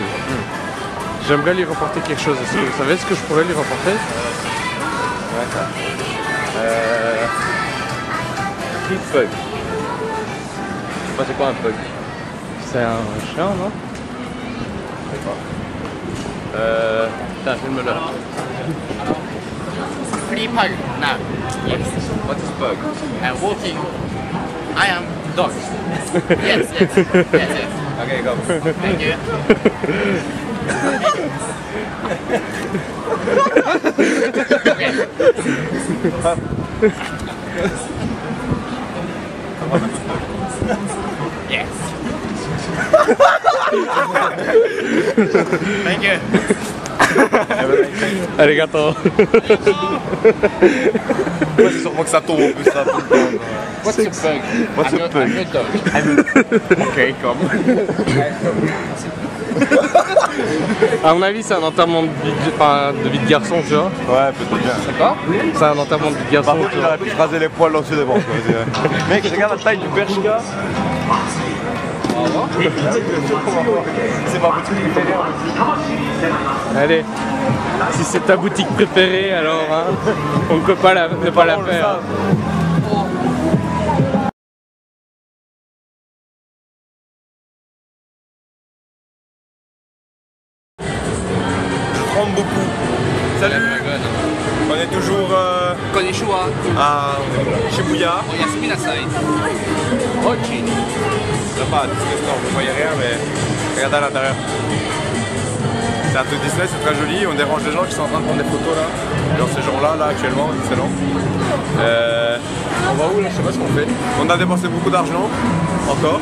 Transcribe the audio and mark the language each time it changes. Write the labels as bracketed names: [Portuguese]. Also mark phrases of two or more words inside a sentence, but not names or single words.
[French] J'aimerais lui rapporter quelque chose. Est-ce que vous savez ce que je pourrais lui rapporter? Ouais, ça. Street Pug. Je sais pas c'est quoi un pug. C'est un chien, non? Je sais pas. Putain, filme-le. [English] Free pug now. Yes. What is pug? And walking. I am dog. Yes, yes. That's it. Ok, go. Thank you. Yes. Thank you. Arigato. [French] Ouais, c'est sûrement que ça tombe en plus là. [English] What's a pug? What's a pug? I'm a dog. [French] Ok, comme. À mon avis, c'est un enterrement de vie de garçon, tu vois. Ouais, peut-être bien. C'est quoi? C'est un enterrement de vie de garçon. Par contre, tu il vois. aurait pu se raser les poils là-dessus devant. Mec, regarde la taille du Bershka. C'est ma boutique préférée. Allez, si c'est ta boutique préférée, alors hein, on ne peut pas ne pas la faire. tremble beaucoup. Salut. On est toujours Konnichiwa. à Shibuya. [Japanese] Oyasumi nasai. [French] Ok. Là-bas, disgustant, vous voyez rien, mais regardez à l'intérieur. C'est un truc Disney, c'est très joli. On dérange les gens qui sont en train de prendre des photos là. Genre ces gens-là, là actuellement, excellent. On va où là? Je sais pas ce qu'on fait. On a dépensé beaucoup d'argent, encore.